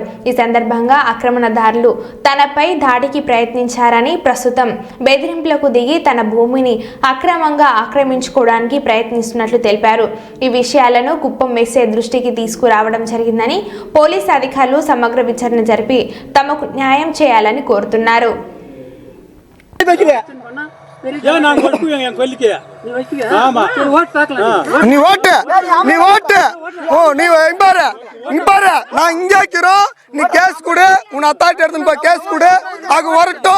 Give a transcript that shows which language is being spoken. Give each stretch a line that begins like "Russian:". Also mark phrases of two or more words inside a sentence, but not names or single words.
Telugu: ఈ సందర్భంగా ఆక్రమణదారులు తనపై దాడికి ప్రయత్నించారని, ప్రస్తుతం బెదిరింపులకు దిగి తన భూమిని అక్రమంగా ఆక్రమించుకోవడానికి ప్రయత్నిస్తున్నట్లు తెలిపారు. ఈ విషయాలను కుప్పం ఎస్ఐ దృష్టికి తీసుకురావడం జరిగిందని, పోలీసు అధికారులు సమగ్ర విచారణ జరిపి తమకు న్యాయం చేయాలని కోరుతున్నారు.
Tamil: நீ கேஸ் கொடு, உன் அத்தாட்டி எடுத்துன்னு போய் கேஸ் கொடு, அது வரட்டும்.